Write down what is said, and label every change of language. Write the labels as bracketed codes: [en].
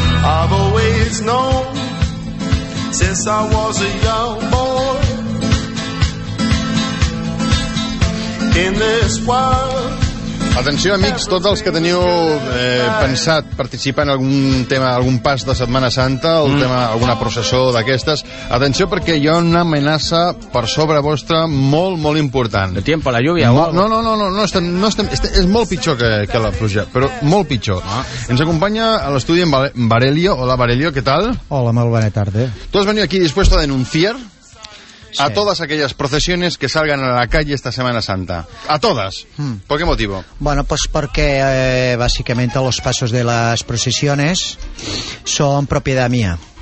[en] I've always known since I was a young boy in this world. [ca] Atenció, amics, tots els que teniu pensat participar en algun tema, algun pas de Setmana Santa, o alguna processó d'aquestes, atenció perquè hi ha una amenaça per sobre vostra molt, molt important. [es] De tiempo a la lluvia. [ca] No, és molt pitjor que la pluja, però molt pitjor. Ah. Ens acompanya a l'estudi en Varelio. Hola, Varelio, què tal? Hola, molt bona tarda. Tu has venit aquí [es] dispuesto a denunciar a todas aquellas procesiones que salgan a la calle esta Semana Santa. A todas. ¿Por qué motivo? Bueno, pues porque básicamente los pasos de las procesiones son propiedad mía.